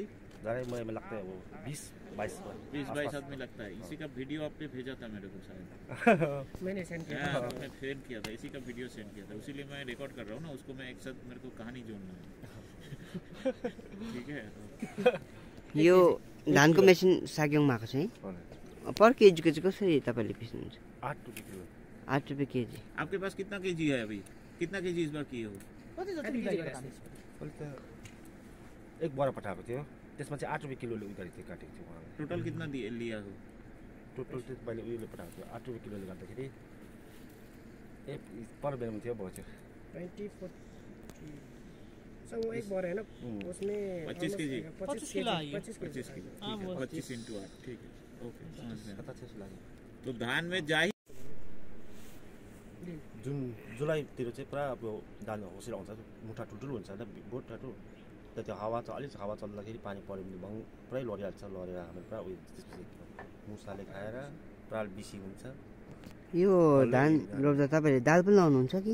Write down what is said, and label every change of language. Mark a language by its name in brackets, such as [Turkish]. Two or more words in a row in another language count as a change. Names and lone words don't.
[Hindi] में लगता है वो 20-22 आदमी लगता है। इसी का वीडियो आपने भेजा था मेरे को शायद। मैंने सेंड किया हाँ, मैंने सेंड किया था, इसी का वीडियो सेंड किया था, इसीलिए मैं रिकॉर्ड कर रहा हूँ ना उसको। मैं एक साथ मेरे को कहानी जोड़ना है। ठीक है। [Nepali] यो धानको मेसिन साग्योङमा आएको छ है। पर केजीको चाहिँ कसरी तपाईँले पिस्नुहुन्छ? 8 रुपियाँ किलो। 8 रुपियाँ केजी। [Hindi] आपके पास कितना केजी है अभी? कितना केजी इस बार किए हो? [Nepali] एक बोरा पठाएको थियो, त्यसमा चाहिँ 8 रुपियाँ किलोले उधारी थियो, काटेको थियो उहाँले। [Hindi] टोटल कितना लिया हो? [Nepali] टोटल चाहिँ मैले उयोले पठाएको थियो, 8 रुपियाँ किलोले गर्दाखेरि पर बेलामा थियो बच्यो [Hindi] 24 वो एक बोरा है ना, उसमें 25 केजी 25 किलो 25 किलो 25 इंटू 8। ठीक है, ओके, समझ गया। [Nepali] 27 लाग्यो। [Hindi] तो धान में जाही [Nepali] जुन जुलाईतिर चाहिँ पुरा अब धान होसेर आउँछ, मुठा ठुल्ठुलो हुन्छ होइन, बोट ठुलो। त्यो हावा अलिक हावा चल्दाखेरि पानी पऱ्यो भने भङ पुरै लडिहाल्छ, लडेर हाम्रो पुरा उयो त्यसपछि मुसाले खाएर पुरा बिसी हुन्छ। यो धान रोप्दा तपाईँले दाल पनि लाउनुहुन्छ कि?